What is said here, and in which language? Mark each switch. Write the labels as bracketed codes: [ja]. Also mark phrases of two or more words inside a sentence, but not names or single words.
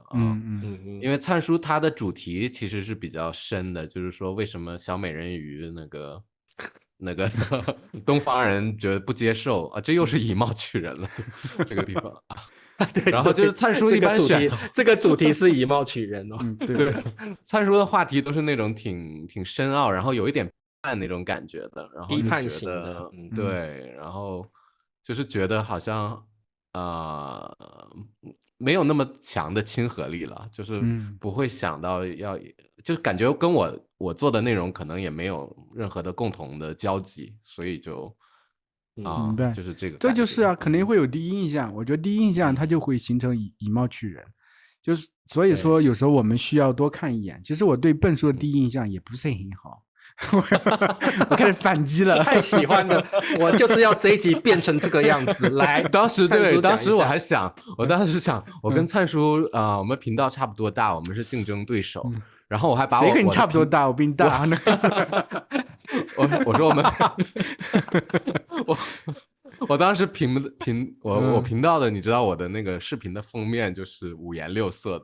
[zh] 因為燦叔他的主題其實是比較深的，就是說為什麼小美人魚那個東方人覺得不接受啊，這又是以貌取人了，這個地方。對，然後就是燦叔一般選這個主題是以貌取人哦。對，燦叔的話題都是那種挺深奧，然後有一點那種感覺的，然後批判型的，對，然後就是覺得好像沒有那麼強的親和力了，就是不會想到就是感覺跟我做的內容可能也沒有任何的共同的交集，所以就明白，就是這個，這就是啊，肯定會有第一印象。我覺得第一印象它就會形成以貌取人，就是所以說有時候我們需要多看一眼。其實我對笨叔的第一印象也不是很好。我開始反擊了，太喜歡了，我就是要這一集變成這個樣子來。當時我還想，我當時想，我跟燦叔我們頻道差不多大，我們是競爭對手，然後我還把誰跟你差不多大？我比你大。我說我们，我當時我頻道的，你知道我的那個視頻的封面就是五顏六色的，